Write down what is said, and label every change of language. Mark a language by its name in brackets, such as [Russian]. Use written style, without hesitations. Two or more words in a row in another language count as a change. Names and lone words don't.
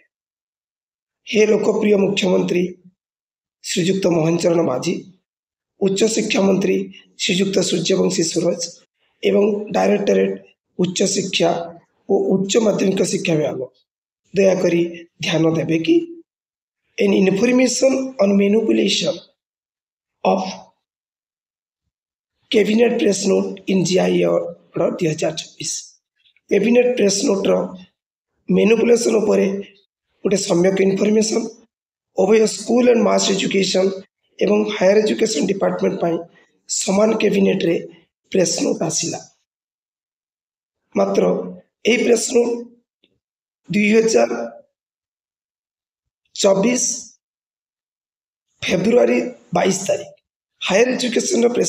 [Odia] ହେ ଲୋକପ୍ରିୟ ମୁଖ୍ୟମନ୍ତ୍ରୀ ଶ୍ରୀଯୁକ୍ତ ମୋହନ ଚରଣ ମାଝୀ, ଉଚ୍ଚଶିକ୍ଷା ମନ୍ତ୍ରୀ ଶ୍ରୀଯୁକ୍ତ ସୂର୍ଯ୍ୟବଂଶୀ ସୁରଜ ଏବଂ ଡାଇରେକ୍ଟରେଟ୍ ଉଚ୍ଚଶିକ୍ଷା ଓ ଉଚ୍ଚ ମାଧ୍ୟମିକ ଶିକ୍ଷା ବିଭାଗ, ଦୟାକରି ଧ୍ୟାନ ଦେବେ କି [English] an information on manipulation of cabinet press note in GIA order 2024। cabinet press note [Odia] ର ମ୍ୟାନିପୁଲେସନ୍ ଉପରେ ଗୋଟେ ସମ୍ୟକ ଇନଫର୍ମେସନ୍ ଉଭୟ ସ୍କୁଲ ଆଣ୍ଡ ମାସ୍ ଏଜୁକେସନ୍ ଏବଂ ହାୟର ଏଜୁକେସନ୍ ଡିପାର୍ଟମେଣ୍ଟ ପାଇଁ ସମାନ କ୍ୟାବିନେଟ୍ରେ [English] press note [Odia] ଆସିଲା। ମାତ୍ର ଏହି [English] press note [Odia] 2024 ଫେବୃଆରୀ 22 ତାରିଖ ହାୟର ଏଜୁକେସନ୍ର ପ୍ରେସ୍